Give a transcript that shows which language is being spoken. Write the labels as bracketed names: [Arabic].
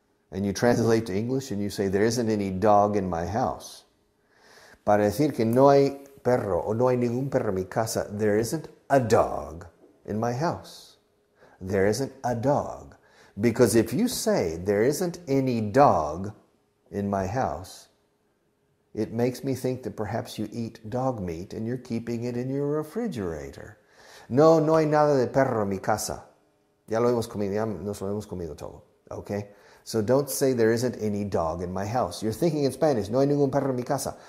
[English] And you translate to English and you say, there isn't any dog in my house. [Spanish] Para decir que no hay perro o no hay ningún perro en mi casa, [English] there isn't a dog in my house. There isn't a dog. Because if you say, there isn't any dog in my house, it makes me think that perhaps you eat dog meat and you're keeping it in your refrigerator. [Spanish] No, no hay nada de perro en mi casa. Ya lo hemos comido, ya nos lo hemos comido todo. [English] Okay? So don't say there isn't any dog in my house. You're thinking in Spanish, [Spanish] no hay ningún perro en mi casa.